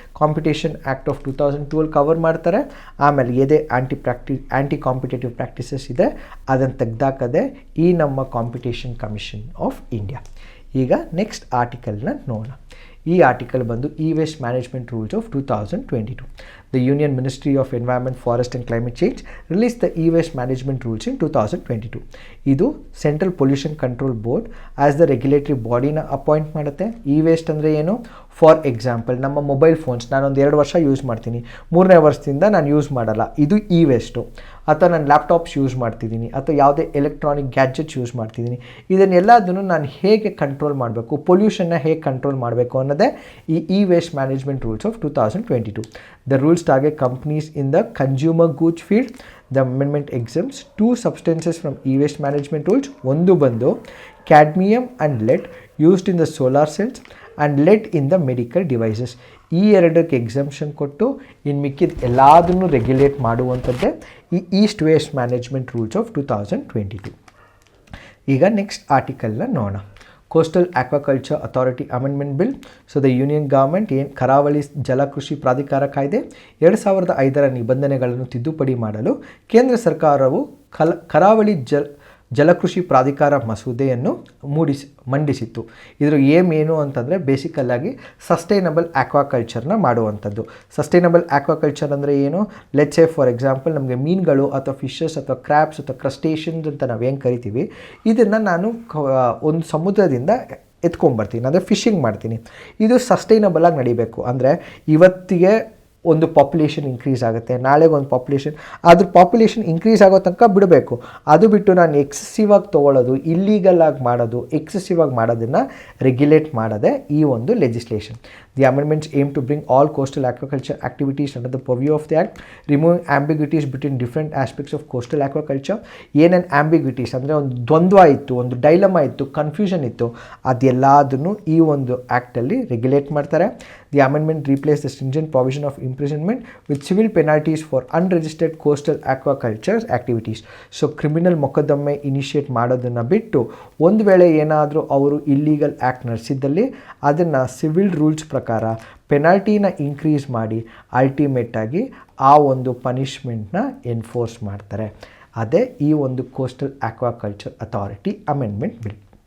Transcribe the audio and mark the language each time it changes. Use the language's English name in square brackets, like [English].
[Kannada] Competition act of 2012 cover ಮಾಡ್ತಾರೆ. ಆಮೇಲೆ ಏದೇ ಆ್ಯಂಟಿ competitive practices ಇದೆ ಅದನ್ನು ತೆಗೆದಾಕದೆ ಈ ನಮ್ಮ ಕಾಂಪಿಟೇಷನ್ ಕಮಿಷನ್ ಆಫ್ ಇಂಡಿಯಾ. ಈಗ ನೆಕ್ಸ್ಟ್ ಆರ್ಟಿಕಲ್ನ ನೋಡೋಣ. ಈ ಆರ್ಟಿಕಲ್ ಬಂದು waste management rules of 2022. [English] The Union Ministry of Environment, Forest and Climate Change released the e-waste management rules in 2022. [Kannada] ಇದು central pollution control board as the regulatory ಬಾಡಿನ appoint ಮಾಡುತ್ತೆ. Waste ಅಂದರೆ ಏನು? For example ನಮ್ಮ mobile phones ನಾನೊಂದು 2 ವರ್ಷ use ಮಾಡ್ತೀನಿ, 3ನೇ ವರ್ಷದಿಂದ ನಾನು ಯೂಸ್ ಮಾಡಲ್ಲ, ಇದು ವೇಸ್ಟು. ಅಥವಾ ನಾನು ಲ್ಯಾಪ್ಟಾಪ್ಸ್ ಯೂಸ್ ಮಾಡ್ತಿದ್ದೀನಿ ಅಥವಾ ಯಾವುದೇ ಎಲೆಕ್ಟ್ರಾನಿಕ್ ಗ್ಯಾಜೆಟ್ಸ್ ಯೂಸ್ ಮಾಡ್ತಿದ್ದೀನಿ. ಇದನ್ನೆಲ್ಲದನ್ನು ನಾನು ಹೇಗೆ ಕಂಟ್ರೋಲ್ ಮಾಡಬೇಕು, ಪೊಲ್ಯೂಷನ್ನ ಹೇಗೆ ಕಂಟ್ರೋಲ್ ಮಾಡಬೇಕು ಅನ್ನೋದೇ ಈ waste management rules of 2022. [English] The rules target companies in the consumer goods field. The amendment exempts two substances from e-waste management rules. [Kannada] ಒಂದು ಬಂದು [English] cadmium and lead used in the solar cells and lead in the medical devices. [Kannada] ಈ ಎರಡಕ್ಕೆ exemption ಕೊಟ್ಟು ಇನ್ನು ಮಿಕ್ಕಿದ ಎಲ್ಲದನ್ನು regulate ಮಾಡುವಂಥದ್ದೇ ಈ East waste management rules of 2022. ಈಗ ನೆಕ್ಸ್ಟ್ ಆರ್ಟಿಕಲ್ನ ನೋಡೋಣ. Coastal aquaculture authority amendment bill. So the union government ಕರಾವಳಿ ಜಲಕೃಷಿ ಪ್ರಾಧಿಕಾರ ಕಾಯ್ದೆ 2005ರ ನಿಬಂಧನೆಗಳನ್ನು ತಿದ್ದುಪಡಿ ಮಾಡಲು ಕೇಂದ್ರ ಸರ್ಕಾರವು ಕರಾವಳಿ ಜಲಕೃಷಿ ಪ್ರಾಧಿಕಾರ ಮಸೂದೆಯನ್ನು ಮಂಡಿಸಿತ್ತು. ಇದರ ಏನು ಅಂತಂದರೆ ಬೇಸಿಕಲ್ಲಾಗಿ ಸಸ್ಟೈನಬಲ್ ಆಕ್ವಾಕಲ್ಚರ್ನ ಮಾಡುವಂಥದ್ದು. ಸಸ್ಟೈನಬಲ್ ಆಕ್ವಾಕಲ್ಚರ್ ಅಂದರೆ ಏನು? ಲೆಟ್ಸ್ ಸೇ ಫಾರ್ ಎಕ್ಸಾಂಪಲ್ ನಮಗೆ ಮೀನುಗಳು ಅಥವಾ ಫಿಶಸ್ ಅಥವಾ ಕ್ರ್ಯಾಬ್ಸ್ ಅಥವಾ ಕ್ರಸ್ಟೇಷನ್ಸ್ ಅಂತ ನಾವೇನು ಕರಿತೀವಿ, ಇದನ್ನು ನಾನು ಒಂದು ಸಮುದ್ರದಿಂದ ಎತ್ಕೊಂಡ್ಬರ್ತೀನಿ, ಅಂದರೆ ಫಿಶಿಂಗ್ ಮಾಡ್ತೀನಿ. ಇದು ಸಸ್ಟೈನಬಲಾಗಿ ನಡಿಬೇಕು. ಅಂದರೆ ಇವತ್ತಿಗೆ ಒಂದು ಪಾಪ್ಯುಲೇಷನ್ ಇನ್ಕ್ರೀಸ್ ಆಗುತ್ತೆ, ನಾಳೆಗೆ ಒಂದು ಪಾಪ್ಯುಲೇಷನ್ ಇನ್ಕ್ರೀಸ್ ಆಗೋ ತನಕ ಬಿಡಬೇಕು. ಅದು ಬಿಟ್ಟು ನಾನು ಎಕ್ಸೆಸಿವ್ ಆಗಿ ತೊಗೊಳ್ಳೋದು, ಇಲ್ಲೀಗಲ್ ಆಗಿ ಮಾಡೋದು, ಎಕ್ಸೆಸಿವ್ ಆಗಿ ಮಾಡೋದನ್ನು ರೆಗ್ಯುಲೇಟ್ ಮಾಡೋದೇ ಈ ಒಂದು legislation. [English] The amendments aim to bring all coastal aquaculture activities under the purview of the Act, removing ambiguities between different aspects of coastal aquaculture. [Kannada] ಏನೇನು ಆಂಬಿಗ್ವಿಟೀಸ್ ಅಂದರೆ ಒಂದು ದ್ವಂದ್ವ ಇತ್ತು, ಒಂದು ಡೈಲಮಾ ಇತ್ತು, ಕನ್ಫ್ಯೂಷನ್ ಇತ್ತು, ಅದೆಲ್ಲದನ್ನು ಈ ಒಂದು ಆ್ಯಕ್ಟಲ್ಲಿ ರೆಗ್ಯುಲೇಟ್ ಮಾಡ್ತಾರೆ. [English] The amendment replaced the stringent provision of imprisonment with civil penalties for unregistered coastal aquaculture activities. [Kannada] So criminal ಮೊಕದ್ದಮೆ ಇನಿಷಿಯೇಟ್ ಮಾಡೋದನ್ನು ಬಿಟ್ಟು ಒಂದು ವೇಳೆ ಏನಾದರೂ ಅವರು ಇಲ್ಲೀಗಲ್ ಆ್ಯಕ್ಟ್ ನಡೆಸಿದ್ದಲ್ಲಿ ಅದನ್ನು ಸಿವಿಲ್ ರೂಲ್ಸ್ ಪ್ರಕಾರ ಪೆನಾಲ್ಟಿನ ಇನ್ಕ್ರೀಸ್ ಮಾಡಿ ಅಲ್ಟಿಮೇಟಾಗಿ ಆ ಒಂದು ಪನಿಷ್ಮೆಂಟ್ನ ಎನ್ಫೋರ್ಸ್ ಮಾಡ್ತಾರೆ. ಅದೇ ಈ ಒಂದು coastal aquaculture authority amendment bill.